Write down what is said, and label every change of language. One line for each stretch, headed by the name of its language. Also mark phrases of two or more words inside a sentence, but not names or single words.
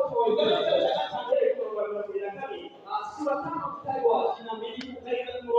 Kinyarwanda: igitabo Waefeso cya gatandatu mirongo 22
Swahili: sura 5 mstari wa 22
Kinyarwanda: ukareka